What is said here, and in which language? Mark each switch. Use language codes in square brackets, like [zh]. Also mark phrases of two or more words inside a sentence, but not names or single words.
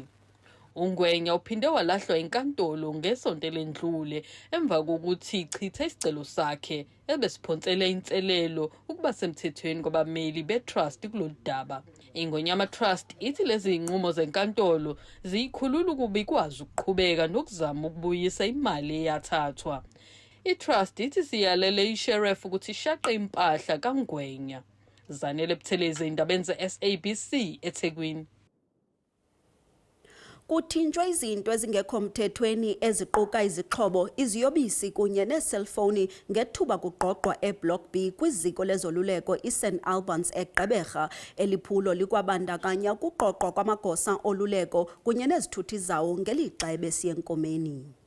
[zu] uNgwenya uphinde walahlwa inkantolo ngesonto elendlule emva kokuthi ichithe isicelo sakhe ebesiphonsele inselelo ukuba semthethweni kwabameli betrust kulolu daba. iNgonyama Trust ithi lezi inqumo zenkantolo ziyikhulula ukuba ikwazi ukuqhubeka nokuzama ukubuyisa imali eyathathwa. iTrust ithi siyalele iSheriff ukuthi ishaqe impahla kaNgwenya. Zanele Buthelezi, indabeni ze-SABC eThekwini. [xh] Kuthinjwa izinto ezingekho mthethweni eziquka izixhobo, iziyobisi kunye neeselfowuni ngethuba kugqogqwa eBlock B kwiziko lezoluleko iSt Albans eGqeberha. Eliphulo likwabandakanya ukugqogqwa kwamagosa oluleko kunye nezithuthi zawo ngelixa ebesiya enkomeni.